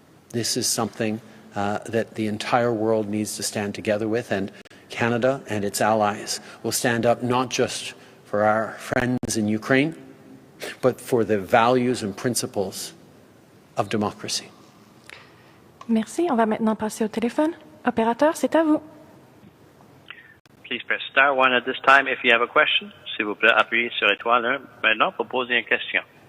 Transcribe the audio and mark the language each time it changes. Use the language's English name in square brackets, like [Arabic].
[English] This is something that the entire world needs to stand together with, and Canada and its allies will stand up not just for our friends in Ukraine, but for the values and principles of democracy. [French] Merci. On va maintenant passer au téléphone. Opérateur, c'est à vous. [English] Please press star one at this time if you have a question. [French] S'il vous plaît, appuyez sur étoile 1 maintenant pour poser une question.